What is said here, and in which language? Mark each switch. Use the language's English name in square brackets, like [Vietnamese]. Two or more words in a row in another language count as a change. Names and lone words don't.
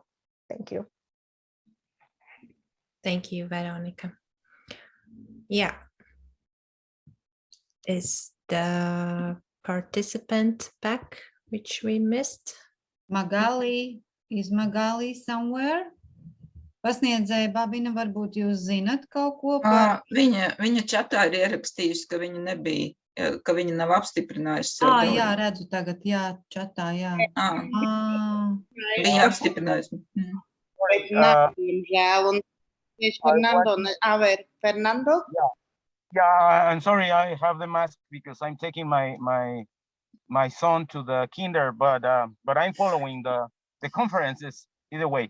[English] Thank you. Thank you, Veronica. Yeah. Is the participant back, which we missed? Magali, is Magali somewhere? [Latvian] Pasniedzēja Babina, varbūt jūs zinat kaut ko par... Viņa čatā ir ierakstījusi, ka viņa nebija, ka viņa nav apstiprinājusi savu jā, redzu tagad, jā, čatā, jā. Viņa apstiprinājusi. [English] Fernando? Yeah, I'm sorry, I have the mask because I'm taking my son to the kinder, but I'm following the conferences either way.